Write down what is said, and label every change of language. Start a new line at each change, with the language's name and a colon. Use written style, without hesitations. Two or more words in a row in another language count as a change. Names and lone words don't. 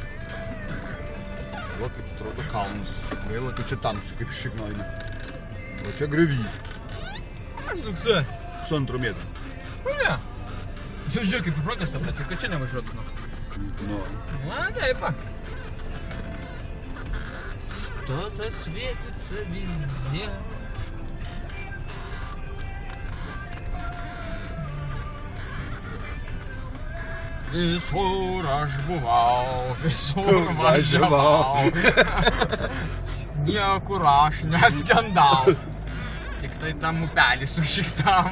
Lithuanian: Va, kaip atrodo kalnas. Gaila, kad čia tamsu, kaip šiknoina. O čia grevys. Ar toksai? 2 metrų. Nu ne. Tu žiūrėk, kaip į protestą, bet tik kad čia nevažiuotų. Nu. Na, taip.
Russian: Что-то светится везде.
Lithuanian: Visur aš buvau, visur važiavau. Niekur aš neskendau. Tik tai tam upelis sušiktam.